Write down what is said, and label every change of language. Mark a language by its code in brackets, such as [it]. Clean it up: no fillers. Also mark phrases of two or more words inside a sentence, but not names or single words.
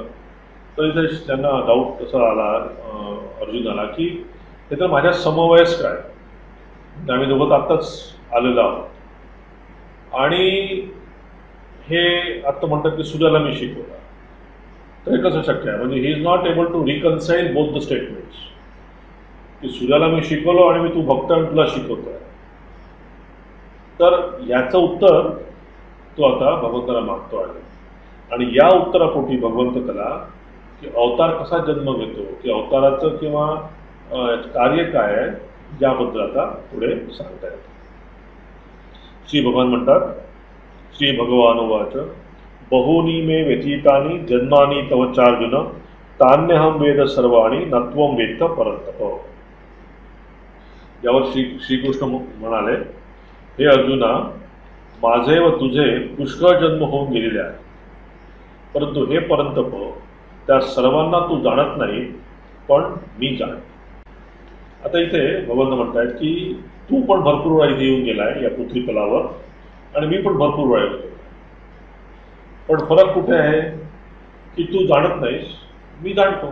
[mr] तर इथे त्यांना डाऊट तसा आला अर्जुनाला की हे तर माझ्या समवयस्क आहे, आम्ही दोघं आत्ताच आलेलो आहोत आणि हे आत्ता म्हणतात की सूर्याला मी शिकवला. तर हे कसं शक्य आहे? म्हणजे [en] he is not able to reconcile both the statements [mr] की सूर्याला मी शिकवलो आणि मी तू भक्त आणि तुला शिकवतो आहे. तर याचं उत्तर तो आता भगवंताला मागतो आहे आणि या उत्तरापोटी भगवंत त्याला की अवतार कसा जन्म घेतो, की अवताराचं किंवा कार्य काय आहे याबद्दल आता पुढे सांगता येतं. श्री भगवान म्हणतात, [sa] श्री भगवान उवाच बहूनी मे व्यतीतानि जन्मानि तव चार्जुन तान्यहम वेद सर्वाणि नत्वम वेत्त परंतप. [mr] यावर श्रीकृष्ण म्हणाले, हे अर्जुना, माझे व तुझे पुष्कळ जन्म होऊन गेलेले आहेत, परंतु हे परंतप, त्या सर्वांना तू जाणत नाही, पण मी जाणतो. आता इथे भगवंत म्हणतायत की तू पण भरपूर वेळा इथे येऊन गेलाय या पृथ्वी तलावर, आणि मी पण भरपूर वेळा येतो, पण फरक कुठे आहे की तू जाणत नाहीस, मी जाणतो.